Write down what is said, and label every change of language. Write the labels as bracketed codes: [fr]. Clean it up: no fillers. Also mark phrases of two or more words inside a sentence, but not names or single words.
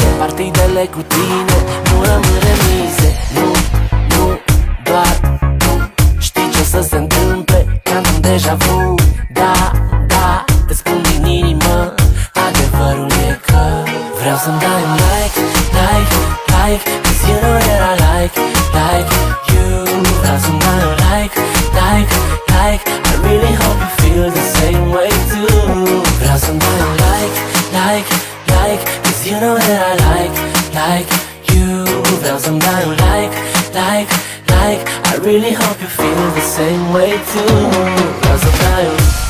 [ro] Partidele cu tine nu rămân remize. Nu, nu, doar tu știi ce o să se întâmple, ca într-un deja vu. Da, da, îți spun din inimă, adevărul e că vreau să-mi dai un like, like, like, [en] cause you know that I like you. [ro] Vreau să-mi dai un like, like, like, [en] I really hope you feel the same way too. [ro] Vreau să-mi dai un like, like, like, [en] cause you know that I like you. [ro] Vreau să-mi dai un like, like, like, [en] I really hope you feel the same way too. [ro] Vreau să-mi dai un...